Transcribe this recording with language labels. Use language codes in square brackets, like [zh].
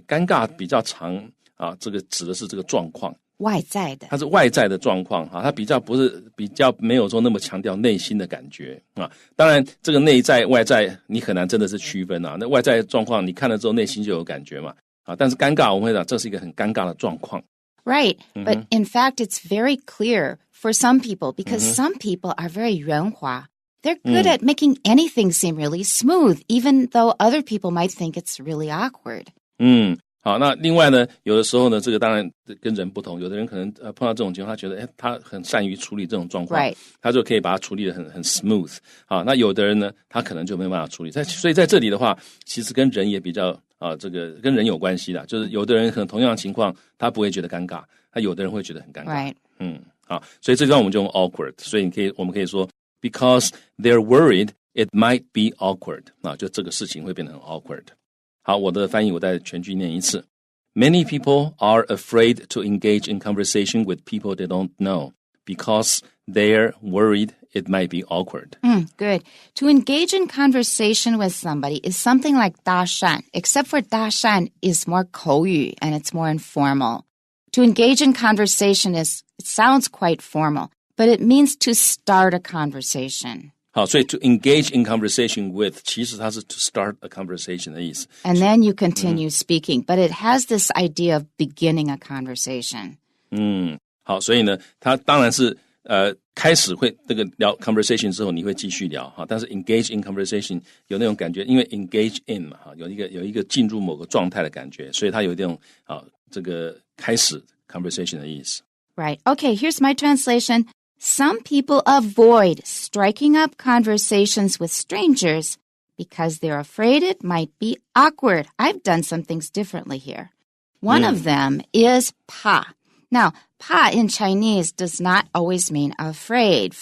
[zh] 尴尬比较常这个指的是这个状况，外在的，它是外在的状况它比较没有说那么强调内心的感觉当然这个内在外在你很难真的是区分那外在状况你看了之后内心就有感觉嘛但是尴尬我们会讲这是一个很尴尬的状况。 [en] Right, but in fact it's very clear for some people because some people are very 圆滑. They're good at making anything seem really smooth, even though other people might think it's really awkward. [zh] 好，那另外呢，有的时候呢，这个当然跟人不同，有的人可能碰到这种情况，他觉得他很善于处理这种状况， [en] Right. [zh] 他就可以把它处理得很 smooth。那有的人呢，他可能就没办法处理。所以在这里的话，其实跟人也比较这个跟人有关系啦，就是有的人可能同样的情况，他不会觉得尴尬，那有的人会觉得很尴尬。 [en] Right. [zh] 好，所以这地方我们就用 awkward， 所以我们可以说 [en] because they're worried, it might be awkward。 [zh] 就这个事情会变得很 awkward。好，我的翻译我再全句念一次。 [en] Many people are afraid to engage in conversation with people they don't know because they're worried it might be awkward. Good. To engage in conversation with somebody is something like 搭讪, except for 搭讪 is more 口语 and it's more informal. To engage in conversation it sounds quite formal, but it means to start a conversation. [zh] 好，所以 [en] to engage in conversation with [zh] 其实它是 [en] to start a conversation [zh] 的意思。 [en] And then you continue speaking, but it has this idea of beginning a conversation. [zh] 好，所以呢，它当然是开始会这个聊 conversation 之后你会继续聊但是 [en] engage in conversation [zh] 有那种感觉，因为 [en] engage in [zh] 嘛有一个进入某个状态的感觉，所以它有这种这个开始 conversation 的意思。 [en] Right. Okay, here's my translation. Some people avoid striking up conversations with strangers because they're afraid it might be awkward. I've done some things differently here. One of them is 怕. Now, 怕 in Chinese does not always mean afraid.